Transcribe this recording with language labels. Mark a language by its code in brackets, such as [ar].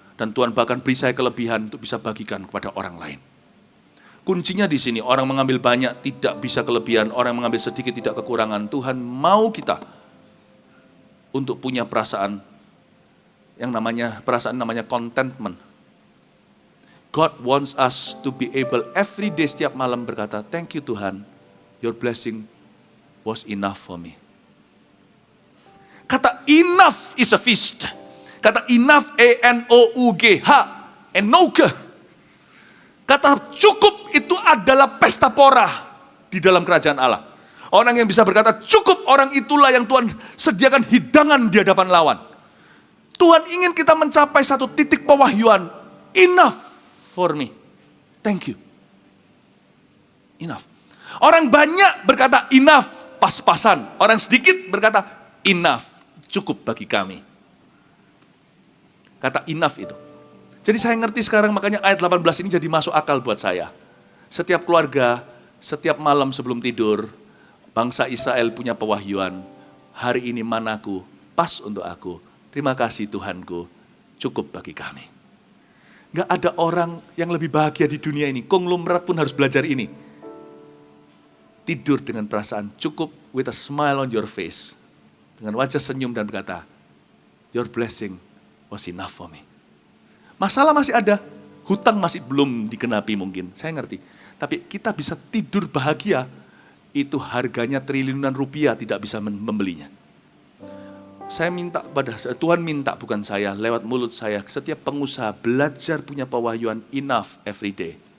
[id] Dan Tuhan bahkan beri saya kelebihan untuk bisa bagikan kepada orang lain. Kuncinya di sini, orang mengambil banyak tidak bisa kelebihan, orang mengambil sedikit tidak kekurangan. Tuhan mau kita untuk punya perasaan yang namanya contentment. [en] God wants us to be able every day, [id] setiap malam berkata, [en] thank you Tuhan, your blessing was enough for me. Kata enough is a feast. Kata enough, E-N-O-U-G-H, enough. [id] Kata cukup itu adalah pesta pora di dalam kerajaan Allah. Orang yang bisa berkata cukup, orang itulah yang Tuhan sediakan hidangan di hadapan lawan. Tuhan ingin kita mencapai satu titik pewahyuan. [en] Enough for me. Thank you. Enough. [id] Orang banyak berkata enough, pas-pasan. Orang sedikit berkata enough, cukup bagi kami. Kata enough itu. Jadi saya ngerti sekarang, makanya ayat 18 ini jadi masuk akal buat saya. Setiap keluarga, setiap malam sebelum tidur, bangsa Israel punya pewahyuan. Hari ini manaku, pas untuk aku. Terima kasih Tuhanku, cukup bagi kami. Gak ada orang yang lebih bahagia di dunia ini. Konglomerat pun harus belajar ini. Tidur dengan perasaan cukup, [en] with a smile on your face. [id] Dengan wajah senyum dan berkata, [en] your blessing was enough for me. [id] Masalah masih ada, hutang masih belum dikenapi mungkin, saya ngerti. Tapi kita bisa tidur bahagia, itu harganya triliunan rupiah tidak bisa membelinya. Saya minta pada Tuhan, minta bukan saya, lewat mulut saya, setiap pengusaha belajar punya pewahyuan [en] enough every day.